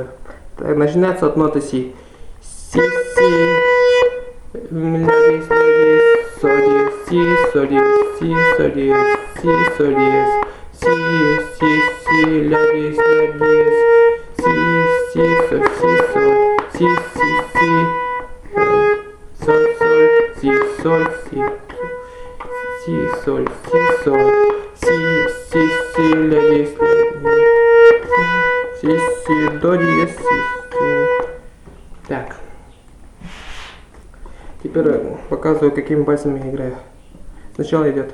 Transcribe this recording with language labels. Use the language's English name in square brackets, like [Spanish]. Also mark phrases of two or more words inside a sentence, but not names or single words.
[Russian] Так, начинается от ноты си. Си, ля диез, соль диез, си, соль диез, си, соль диез, си, соль диез, си, ля диез, си, соль, си, соль, си, соль, си, соль, си, ля диез, си, до диез, си. Так. Теперь показываю, какими пальцами я играю. Сначала идет.